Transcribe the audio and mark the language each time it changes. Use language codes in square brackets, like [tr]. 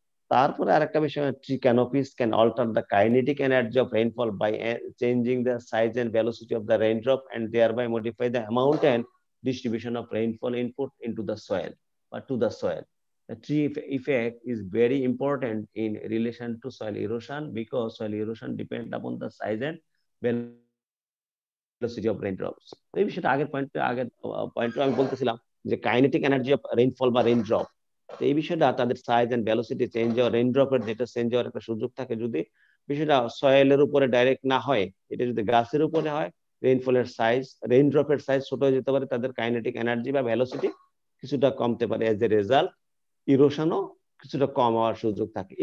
[bn] তারপরে আরেকটা বিষয়, [en] Tree canopies can alter the kinetic energy of rainfall by changing the size and velocity of the raindrop and thereby modify the amount and distribution of rainfall input into the soil or to the soil। The tree effect is very important in relation to soil erosion because soil erosion depends upon the size and velocity of raindrops। [bn] এই বিষয়টা আগের পয়েন্টে আমি বলতেছিলাম যে kinetic energy of rainfall বা রেইনড্রপ, এই বিষয়টা তাদের সাইজ এন্ড ভেলোসিটি চেঞ্জ হওয়ার, রেইনড্রপের যেটা চেঞ্জ হওয়ার একটা সুযোগ থাকে, যদি বিষয়টা সয়েলের উপরে ডাইরেক্ট না হয়, এটা যদি গাছের উপরে হয়, রেইনফলের সাইজ রেইনড্রপের সাইজ ছোট হয়ে যেতে পারে, তাদের কাইনেটিক এনার্জি বা ভেলোসিটি কিছুটা কমতে পারে, এজ এ রেজাল্ট ইরোশনও কিছুটা কম হওয়ার সুযোগ থাকে।